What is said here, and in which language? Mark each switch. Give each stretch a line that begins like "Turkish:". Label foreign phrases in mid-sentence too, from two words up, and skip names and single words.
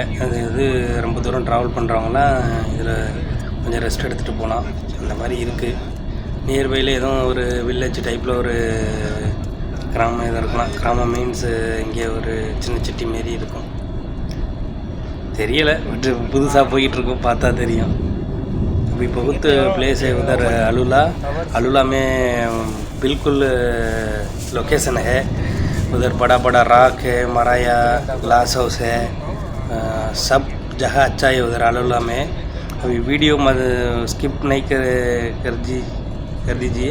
Tamil: இது ரொம்ப தூரம் ட்ராவல் பண்ணுறவங்களாம் இதில் கொஞ்சம் ரெஸ்ட் எடுத்துகிட்டு போகலாம். அந்த மாதிரி இருக்குது. நியர்பையில் எதுவும் ஒரு
English: village typeல்
Tamil: ஒரு கிராமம் எதுவும் இருக்கலாம். கிராமம் மீன்ஸு இங்கே ஒரு சின்ன சிட்டி மாரி இருக்கும். தெரியலை, பட் புதுசாக போயிட்டுருக்கோம், பார்த்தா தெரியும்.
Hindi: अभी बहुत प्लेस है उधर अलुला में बिल्कुल लोकेशन है. उधर बड़ा बड़ा रॉक है, मराया ग्लास हाउस है, सब जगह अच्छा है उधर अलुला में. अभी वीडियो मत स्किप नहीं कर दीजिए.